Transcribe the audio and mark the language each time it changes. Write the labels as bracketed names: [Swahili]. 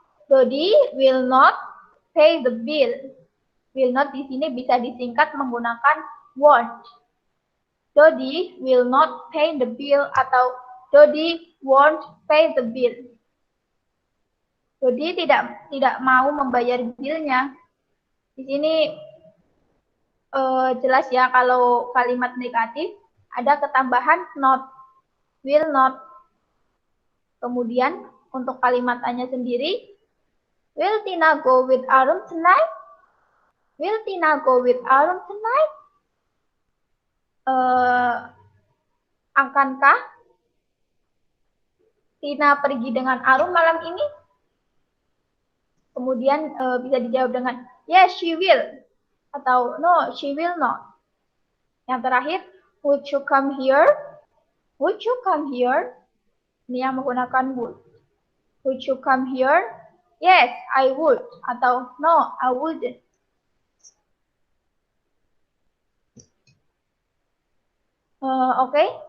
[English] Dodi will not pay the bill. Will not [Indonesian] di sini bisa disingkat menggunakan [English] won't. Dodi will not pay the bill [Indonesian] atau [English] Dodi won't pay the bill. [Indonesian] Dodi tidak mau membayar bilnya. Di sini jelas ya kalau kalimat negatif ada ketambahan not, will not. Kemudian untuk kalimat tanya sendiri, [English] will Tina go with Arum tonight? Will Tina go with Arum tonight? [Indonesian] Akankah Tina pergi dengan Arum malam ini? Kemudian bisa dijawab dengan [English] yes, she will. [Indonesian] Atau [English] no, she will not. [Indonesian] Yang terakhir, [English] would you come here? Would you come here? [Indonesian] Ini yang menggunakan would. [English] Would you come here? Yes, I would. [Indonesian] Atau [English] no, I wouldn't. [Indonesian] Oke.